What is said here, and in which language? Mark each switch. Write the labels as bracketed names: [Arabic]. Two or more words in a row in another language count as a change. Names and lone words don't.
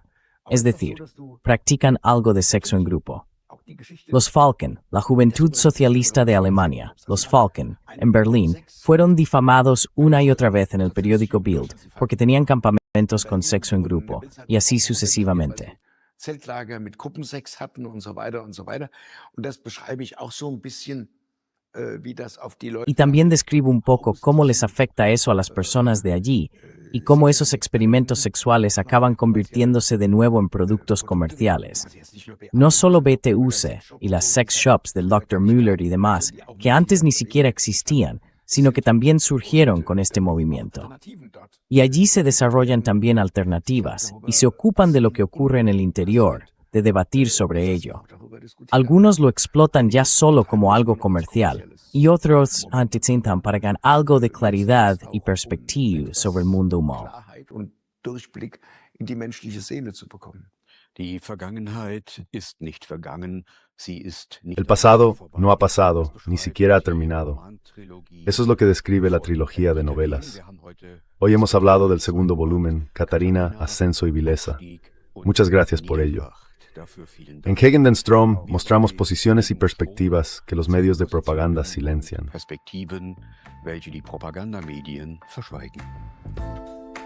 [Spanish] Es decir, practican algo de sexo en grupo. Los Falken, la Juventud Socialista de Alemania, los Falken, en Berlín, fueron difamados una y otra vez en el periódico Bild porque tenían campamentos con sexo en grupo, y así sucesivamente. [German] Zeltlager mit Gruppensex hatten und so weiter und so weiter. Und das beschreibe ich auch so ein bisschen, wie das auf die Leute. [Spanish] Y también describo un poco cómo les afecta eso a las personas de allí, y cómo esos experimentos sexuales acaban convirtiéndose de nuevo en productos comerciales. No solo BTUC y las sex shops del Dr. Müller y demás, que antes ni siquiera existían, sino que también surgieron con este movimiento. Y allí se desarrollan también alternativas, y se ocupan de lo que ocurre en el interior, de debatir sobre ello. Algunos lo explotan ya solo como algo comercial, y otros intentan para ganar algo de claridad y perspectiva sobre el mundo humano. [German] Klarheit und Durchblick in die menschliche Seele zu bekommen. Die Vergangenheit ist nicht vergangen, sie ist nicht [Spanish] El pasado no ha pasado, ni siquiera ha terminado. Eso es lo que describe la trilogía de novelas. Hoy hemos hablado del segundo volumen, Catarina, Ascenso y Vileza. Muchas gracias por ello. En Gegen den Strom mostramos posiciones y perspectivas que los medios de propaganda silencian. [German] Perspektiven, welche die Propagandamedien verschweigen.